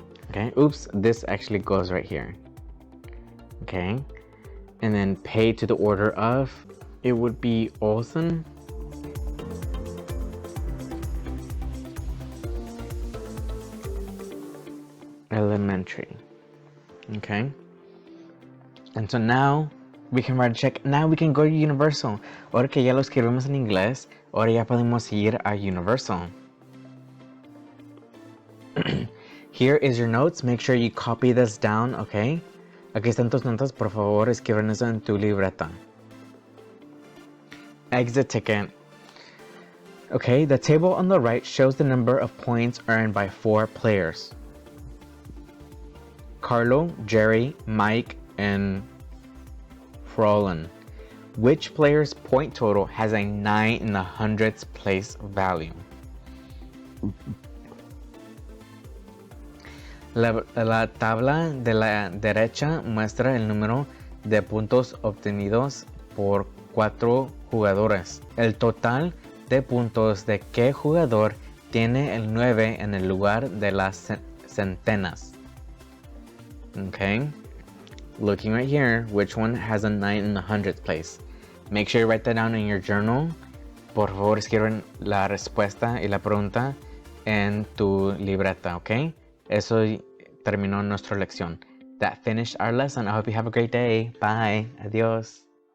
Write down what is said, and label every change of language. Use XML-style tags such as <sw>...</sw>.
<en>Okay, oops, this actually goes right here. Okay, and then pay to the order of, it would be Olsen. Elementary. Okay, and so now we can write a check. Now we can go to Universal.</en> <es>Ahora que ya lo escribimos en inglés, ahora ya podemos ir a Universal.</es> <en>Here is your notes. Make sure you copy this down, okay?</en> <es>Aquí están tus notas. Por favor, escriban eso en tu libreta.</es> <en>Exit ticket. Okay, the table on the right shows the number of points earned by 4 players. Carlo, Jerry, Mike, and Frolan. Which player's point total has a 9 in the hundredths place value?</en> <es>La tabla de la derecha muestra el número de puntos obtenidos por 4 jugadores. El total de puntos de qué jugador tiene el 9 en el lugar de las centenas.</es> <en>Okay. Looking right here, which one has a 9 in the hundredths place? Make sure you write that down in your journal</en> <es>por favor escriben la respuesta y la pregunta en tu libreta, ¿ok? Eso terminó nuestra lección.</es> <en>That finished our lesson. I hope you have a great day. Bye.</en> <es>Adiós.</es>